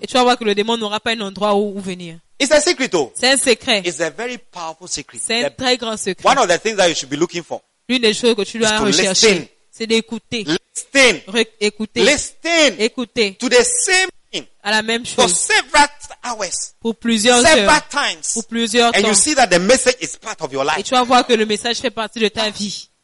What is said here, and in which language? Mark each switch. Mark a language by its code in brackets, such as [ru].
[fr] Et tu vas voir que le démon n'aura pas un endroit où venir. [en] It's a secret, though. [fr] C'est un secret. [en] It's a very powerful secret. [fr] C'est un très grand secret. [en] One of the things that you should be looking for. [fr] L'une des choses que tu dois rechercher, [en] listen. [fr] C'est d'écouter. [en] Listen. [fr] Écouter. [en] Listen. [fr] Écouter. [en] To the same thing. [fr] À la même chose. [en] For several hours. [fr] Pour plusieurs [en] several [fr] heures. [en] Several times. [fr] Pour plusieurs [en] and [fr] temps. [en] You see that the message is part of your life. [fr] Et tu vas voir que le message fait partie de ta vie.